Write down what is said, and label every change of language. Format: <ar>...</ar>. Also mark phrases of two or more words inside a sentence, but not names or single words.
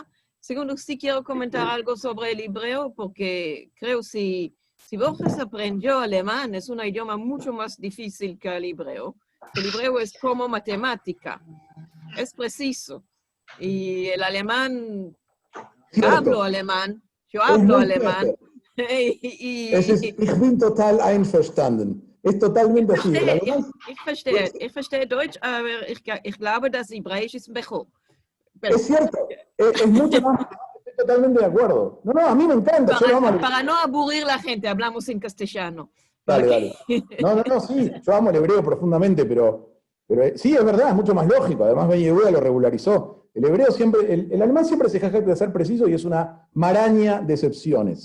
<es>Segundo, sí quiero comentar algo sobre el hebreo, porque creo si Borges aprendió alemán, es un idioma mucho más difícil que el hebreo. El hebreo es como matemática, es preciso. Y el alemán, hablo alemán, yo hablo alemán.</es> <de>Ich bin total einverstanden.</de> <es>Es totalmente así.</es> <de>Ich verstehe Deutsch, aber ich glaube, dass Hebräisch ist mejor.</de> <es>Es cierto, es mucho más, estoy totalmente de acuerdo. No, a mí me encanta. Para no aburrir a la gente, hablamos en castellano. Dale. No, sí, yo amo el hebreo profundamente, pero sí, es verdad, es mucho más lógico. Además, Ben Yehuda lo regularizó. El hebreo siempre, el alemán siempre se jacta de ser preciso y es una maraña de excepciones.</es>